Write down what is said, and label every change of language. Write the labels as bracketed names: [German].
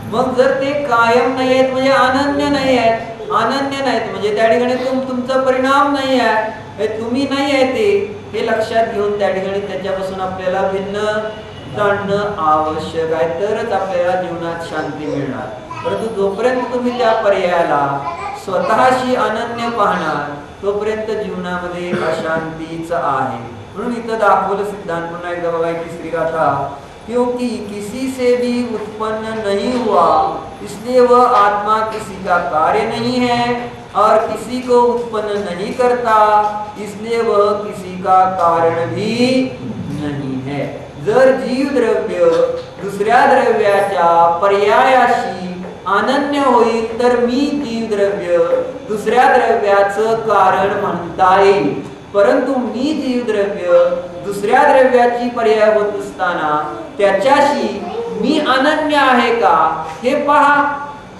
[Marathi] मग जर ते कायम नाही आहेत म्हणजे अनन्य नाही आहेत, अनन्य नाहीत म्हणजे त्या ठिकाणी तुमचा परिणाम नाही आहे, हे तुम्ही नाही आहे ते, हे लक्षात घेऊन त्या ठिकाणी त्याच्यापासून आपल्याला भिन्न जाणणं आवश्यक आहे, तरच आपल्याला जीवनात शांती मिळणार. परंतु जोपर्यंत तुम्ही त्या पर्यायाला स्वतःशी अनन्य पाहणार तोपर्यंत जीवनामध्ये अशांतीच आहे. म्हणून इथं दाखवलं सिद्धांत पुन्हा एकदा बघा, तिसरी गाथा, [Hindi] क्योंकि किसी से भी उत्पन्न नहीं हुआ इसलिए वह आत्मा किसी का कार्य नहीं है और किसी को उत्पन्न नहीं करता इसलिए वह किसी का कारण भी नहीं है. [Marathi] जर जीव द्रव्य दुसऱ्या द्रव्याच्या पर्यायाशी अनन्य होईल तर मी जीव द्रव्य दुसऱ्या द्रव्याचं कारण म्हणता येईल. परंतु मी जीव द्रव्य दुसऱ्या द्रव्याची पर्याय होत असताना त्याच्याशी मी अनन्य आहे का हे पहा.